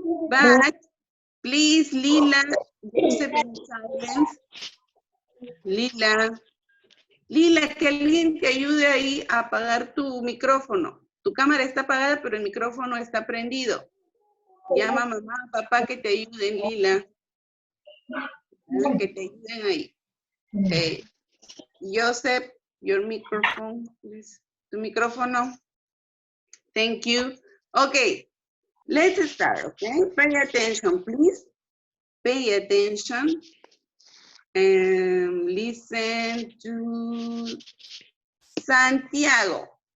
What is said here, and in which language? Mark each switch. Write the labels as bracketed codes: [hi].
[en] But please, Lila, Joseph in silence. [es] Lila, que alguien te ayude ahí a apagar tu micrófono. Tu cámara está apagada, pero el micrófono está prendido. Llama a mamá, papá que te ayuden, Lila. Que te ayuden ahí. Okay. [en] Joseph, your microphone, please. [es] Tu micrófono. [en] Thank you. Okay, let's start, okay? Pay attention, please. Pay attention. And listen to Santiago.